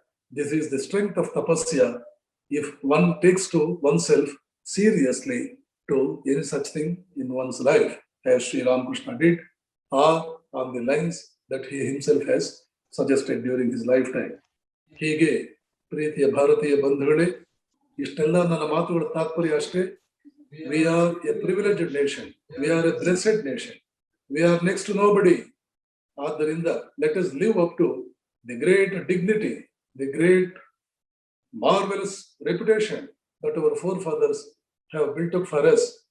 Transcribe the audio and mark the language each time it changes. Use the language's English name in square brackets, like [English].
[English] This is the strength of tapasya. If one takes to oneself seriously to any such thing in one's life, as Sri Ramakrishna did, or on the lines that he himself has suggested during his lifetime. [Kannada] ಹೀಗೆ ಪ್ರೀತಿಯ ಭಾರತೀಯ ಬಂಧುಗಳೇ, ಇಷ್ಟೆಲ್ಲ ನನ್ನ ಮಾತುಗಳ ತಾತ್ಪರ್ಯ ಅಷ್ಟೇ. [English] We are a privileged nation. We are a blessed nation. We are next to nobody. [Kannada] ಆದ್ದರಿಂದ [English] let us live up to the great dignity, the great marvelous reputation that our forefathers have built up for us.